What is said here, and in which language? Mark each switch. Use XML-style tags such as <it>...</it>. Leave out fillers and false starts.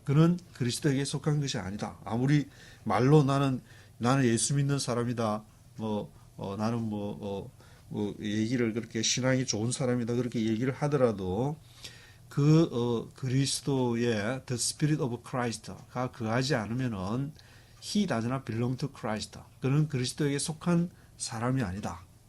<ko>그는 그리스도에게 속한 것이 아니다. 아무리 말로 나는 예수 믿는 사람이다. 나는 얘기를 그렇게 신앙이 좋은 사람이다. 그렇게 얘기를 하더라도 그리스도의</ko> <en>the Spirit of Christ</en> <ko>가 거하지 않으면은</ko> <en>he does not belong to Christ.</en> <ko>그는 그리스도에게 속한 사람이 아니다.</ko>